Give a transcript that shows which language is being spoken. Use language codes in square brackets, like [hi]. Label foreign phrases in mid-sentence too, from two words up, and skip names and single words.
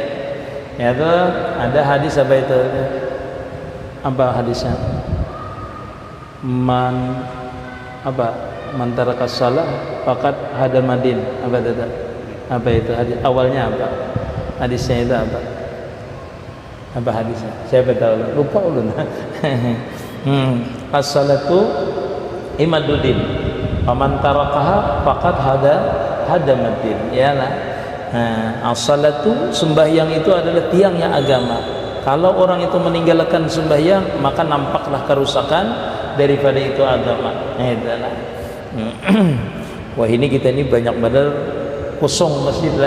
[bjn] Ya itu ada hadis apa itu? Apa hadisnya? [ar] من ترك الصلاة فقد هدم الدين. [bjn] Apa itu? Apa itu hadis? Awalnya apa? Hadisnya itu apa? Apa hadisnya? Siapa tahu? Lupa ulun. [ar] الصلاة عماد الدين. فمن تركها فقد هدم الدين. Yalah. [bjn] As-salatu, sembahyang itu adalah tiangnya agama. Kalau orang itu meninggalkan sembahyang, maka nampaklah kerusakan daripada itu agama. Itulah. Wah, ini kita ini banyak benar kosong masjid lah.